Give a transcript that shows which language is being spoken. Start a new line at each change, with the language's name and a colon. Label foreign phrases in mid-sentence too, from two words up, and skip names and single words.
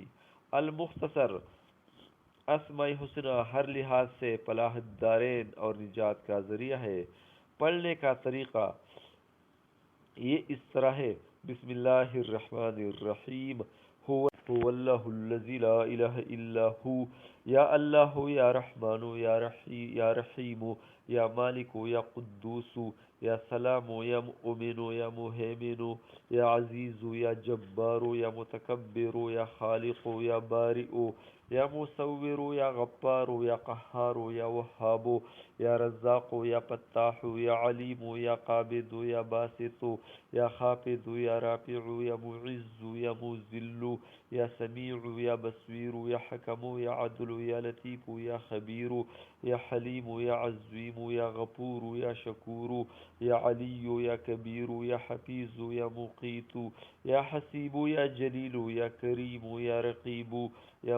Urdu: المختصر، اسماء حسنہ ہر لحاظ سے فلاح الدارین اور نجات کا ذریعہ ہے۔ پڑھنے کا طریقہ یہ اس طرح ہے:
Arabic: بسم اللہ الرحمن الرحیم، هو اللہ الذی لا الہ الا ہو، یا اللہ یا رحمان یا رحیم یا مالک یا قدوس یا سلام یا مؤمن یا مہیمن یا عزیز یا جبار یا متکبر یا خالق یا بارئ یا مصور یا غفار یا قہار یا وہاب یا رزاق یا فتاح یا علیم یا قابض یا باسط یا خافض یا رافع یا معز یا مذل یا سمیع یا بصیر یا حکم یا عدل یا لطیف یا خبیر یا حلیم یا عظیم یا غفور یا شکور یا علی یا کبیر یا حفیظ یا مقیت یا حسیب یا جلیل یا کریم یا رقیب یا